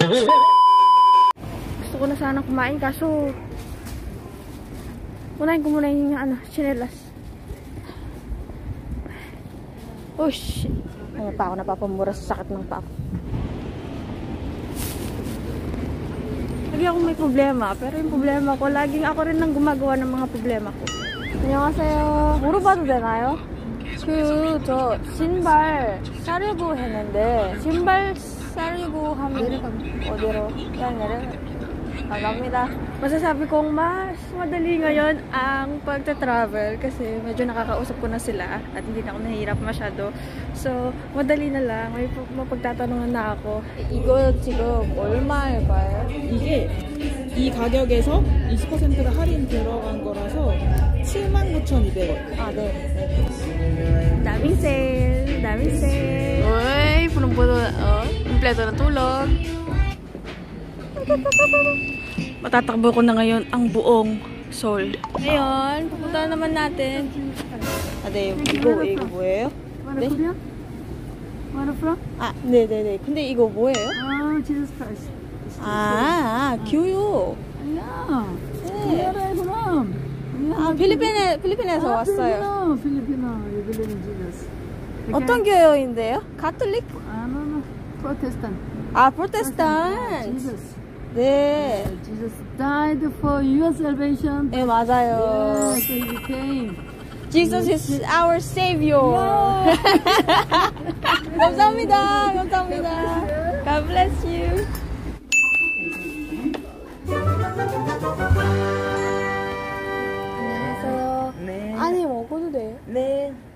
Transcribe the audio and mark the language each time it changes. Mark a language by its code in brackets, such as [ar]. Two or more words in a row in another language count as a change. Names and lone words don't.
[tl] Gusto ko na sana kumain kaso unahin ko muna yung chinelas. [en] Oh shit. [tl] Ano pa ako napapamura sa sakit ng paa ko. Lagi akong may problema, pero yung problema ko, laging ako rin nang gumagawa ng mga problema ko. [ko] 안녕하세요. 물어봐도 되나요? 저 신발 사려고 했는데 신발 사려고 하면 어디로? Kamida. [tl] Masasabi kong mas madali ngayon ang pagta-travel kasi medyo nakakausap ko na sila at hindi na ako nahihirap masyado. So, madali na lang. May mapagtatanungan na ako. [ko] 이거 지금 얼마일까요? 이게 이 가격에서 20%가 할인 들어간 거라서 79,200원. 네. [tl] Daming sale. Uy, punong-puno. Kompleto na tulog. Matatakbo ko na ngayon ang buong Seoul. Ngayon, pupunta naman natin. [ko] 이거 뭐예요? 네? [en] Where from? [ko] 네네네. 근데 이거 뭐예요? [en] Jesus Christ. [ko] 교육. [en] Yeah. Where are you from? [ko] 필리핀에서 왔어요. [en] Filipino. You believe in Jesus. [ko] 어떤 교회인데요? 가톨릭? [en] No. Protestant. [ko] 프로테스탄트. [en] Jesus. [ko] 네. [en] Jesus died for your salvation. [ko] 네, 맞아요. [en] Yeah, so he came. Jesus is our savior. 감사합니다. God bless you. [ko] 안녕하세요. 네. 아니, 먹어도 돼요? 네.